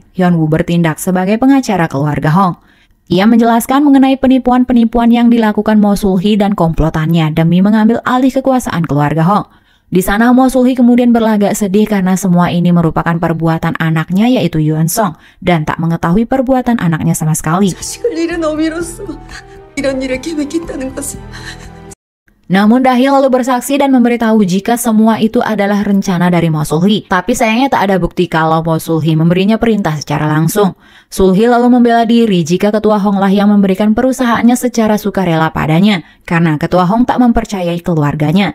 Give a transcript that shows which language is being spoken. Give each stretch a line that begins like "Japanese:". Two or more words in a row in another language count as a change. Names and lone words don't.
Indonesian: Hyunwoo bertindak sebagai pengacara keluarga Hong. Ia menjelaskan mengenai penipuan-penipuan yang dilakukan Mo Sul-hee dan komplotannya demi mengambil alih kekuasaan keluarga Hong. Di sana Mo Sul-hee kemudian berlagak sedih karena semua ini merupakan perbuatan anaknya yaitu Yeon Song dan tak mengetahui perbuatan anaknya sama sekali.
Korean: 자식을 잃은 어미로서 이런 일을 계획했다는 것을.
Indonesian: Namun Dahyul lalu bersaksi dan memberitahu jika semua itu adalah rencana dari Mo Sul-hee. Tapi sayangnya tak ada bukti kalau Mo Sul-hee memberinya perintah secara langsung. Sul-hee lalu membela diri jika Ketua Hong lah yang memberikan perusahaannya secara sukarela padanya karena Ketua Hong tak mempercayai keluarganya.